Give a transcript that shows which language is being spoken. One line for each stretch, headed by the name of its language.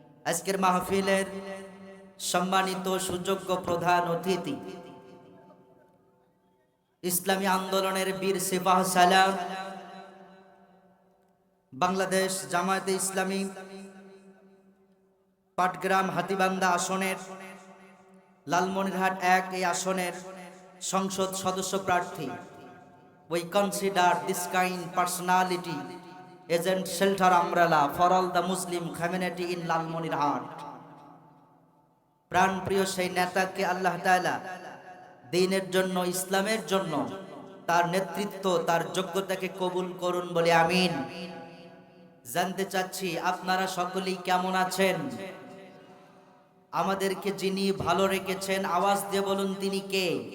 Bangla: আজকের মাহফিলের সম্মানিত সুযোগ্য প্রধান অতিথি, ইসলামী আন্দোলনের বীর সিপাহ সালার, বাংলাদেশ জামায়াতে ইসলামী পাটগ্রাম হাতীবান্ধা আসনের লালমনিরহাট ১ এই আসনের সংসদ সদস্য প্রার্থী।
English: We consider this kind personality as a shelter umbrella for all the Muslim community in Lalmonirhat.
Bangla: প্রাণপ্রিয় সেই নেতাকে আল্লাহ তাআলা দ্বীনের জন্য, ইসলামের জন্য তার নেতৃত্ব, তার যোগ্যতাকে কবুল করুন বলে আমিন। জানতে চাচ্ছি আপনারা সকলেই কেমন আছেন? আমাদেরকে যিনি ভালো রেখেছেন আওয়াজ দিয়ে বলুন তিনি কে?